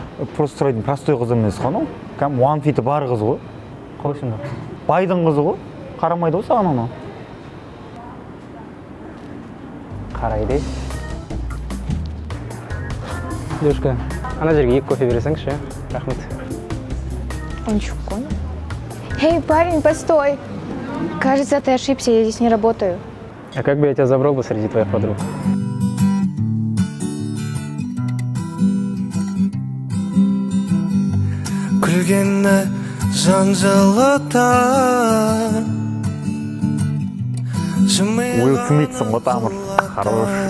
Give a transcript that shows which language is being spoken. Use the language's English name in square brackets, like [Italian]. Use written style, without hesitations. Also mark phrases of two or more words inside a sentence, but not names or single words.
[Kazakh] Просто сұрайтын простой қыз емес қана. Кәм one fit'i бар қыз ғой. қалай сонда? Байдың қызы ғой. Қарамайды ғой саған анау. Қарайды. Девушка, ана жерге 2 кофе бересіңізші. Рахмет. [Russian] Он что, понял? Эй, парень, постой! Кажется, ты ошибся, я здесь не работаю. А как бы я тебя забрал бы среди твоих подруг? [Kazakh] күлгені жан жылытар Уилл Смитсің ғой тамыр. Хорош.